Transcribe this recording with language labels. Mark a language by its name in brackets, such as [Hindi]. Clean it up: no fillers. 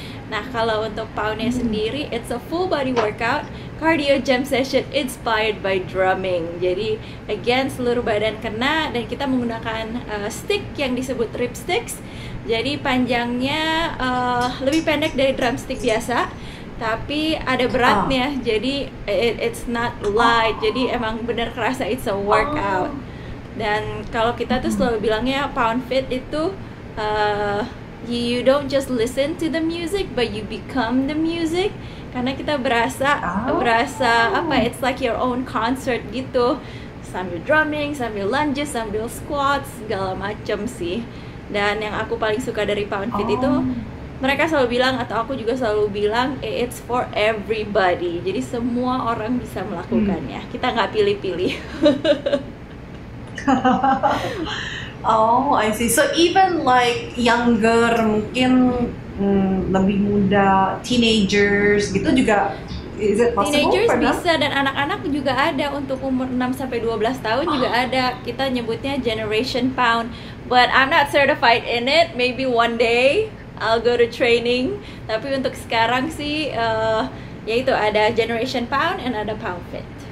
[Indonesian] Nah, kalau untuk Pound-nya sendiri, [English] it's a full body workout, cardio jam session inspired by drumming. [Indonesian] Jadi, again, seluruh badan kena, dan kita menggunakan stick yang disebut rib sticks. Jadi, panjangnya lebih pendek dari drumstick biasa, tapi ada beratnya. [English] Jadi, it's not light. [Indonesian] Jadi, emang benar kerasa [English] it's a workout. [Indonesian] Dan kalau kita tuh selalu bilangnya Pound Fit itu [English] you don't just listen to the music, but you become the music. [Indonesian] Karena kita berasa apa? [English] It's like your own concert [Indonesian] gitu. Sambil drumming, sambil lunges, sambil squats, segala macam sih. Dan yang aku paling suka dari Pound Fit itu, mereka selalu bilang, atau aku juga selalu bilang, [English] it's for everybody. [Indonesian] Jadi semua orang bisa melakukannya. Kita nggak pilih-pilih. [English] Oh, I see. So even like younger, [Indonesian] mungkin lebih muda, [English] teenagers gitu juga, is it possible? [Indonesian] Teenagers bisa, dan anak-anak juga ada, untuk umur 6-12 tahun juga ada. Kita nyebutnya [English] Generation Pound, but I'm not certified in it. Maybe one day I'll go to training. [Indonesian] Tapi untuk sekarang sih, ya itu ada Generation Pound and ada Pound Fit.